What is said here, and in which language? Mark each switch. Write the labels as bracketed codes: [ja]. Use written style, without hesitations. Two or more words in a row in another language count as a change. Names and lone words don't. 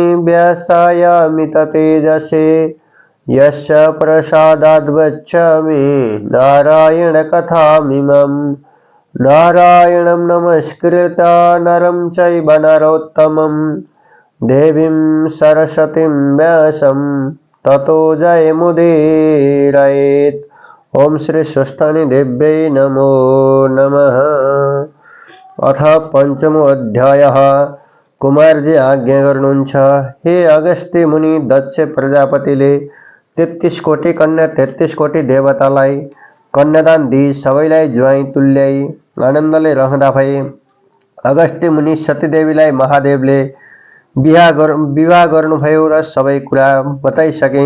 [sa] व्यासायामिततेजसे यस्य प्रसादाद् वच्चामि नारायणकथामिमम् नारायणं नमस्कृत्य नरं चैव नरोत्तमं देवीं सरस्वतीं व्यासं ततो जयमुदीरयेत्। ओम श्री स्वस्तानि देव्यै नमो नमः। अथ पंचमो अध्यायः। [ne] कुमारजी आज्ञा गर्नुहुन्छ, हे अगस्त्य मुनि, दक्ष प्रजापतिले 33 कोटी कन्या 33 कोटी देवतालाई कन्यादान दिई सबैलाई ज्वाइँ तुल्याई आनन्दले रहँदा भए अगस्त्य मुनि सतीदेवीलाई महादेवले विवाह गर्नुभयो र सबै कुरा बताइसके।